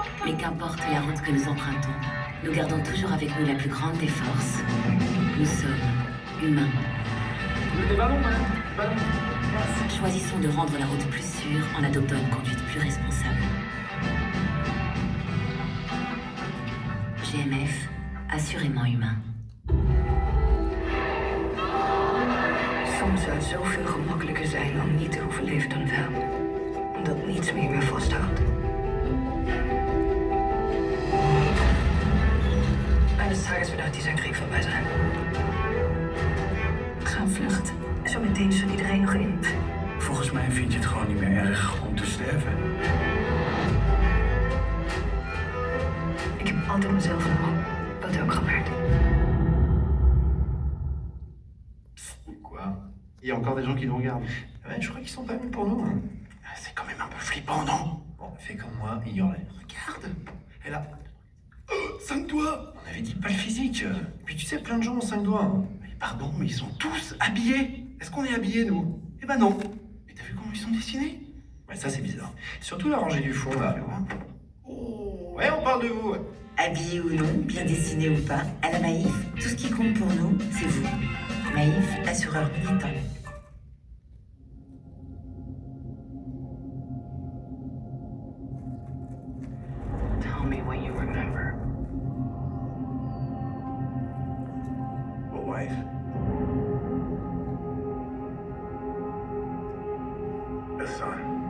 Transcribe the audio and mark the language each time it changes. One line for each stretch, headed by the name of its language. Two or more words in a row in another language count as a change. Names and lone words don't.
French: Mais qu'importe la route que nous empruntons, nous gardons toujours avec nous la plus grande des forces. Nous sommes humains. Choisissons de rendre la route plus sûre en adoptant une conduite plus responsable. GMF, assurément humain.
Dutch: Soms zou het zoveel gemakkelijker zijn om niet te hoeven leven dan wel. Omdat niets meer vasthoudt.
German: Eines Tages wird auch dieser Krieg vorbei sein.
Dutch: Gaan vluchten. Zometeen zal iedereen nog in. Volgens mij vind je het gewoon niet meer erg om te sterven. Ik heb altijd mezelf gehouden, wat ook gebeurt.
French: Quoi? Il y a encore des gens qui nous regardent. Ouais, je crois qu'ils sont pas venus pour nous. Hein. C'est quand même un peu flippant, non? Bon, fais comme moi, ignore-les. Regarde! Elle a... 5 doigts! On avait dit pas le physique. Puis tu sais, plein de gens ont 5 doigts. Hein. Mais pardon, mais ils sont tous habillés. Est-ce qu'on est habillés, nous? Eh ben non. Mais t'as vu comment ils sont dessinés? Ouais, ça c'est bizarre. Surtout la rangée du fond, là. Oh, ouais, on parle de vous. Ouais. Habillé ou non, bien dessiné ou pas, à la Maïf, tout ce qui compte pour nous, c'est vous. Maïf, assureur militant.
English: Tell me what you remember. A wife. A son.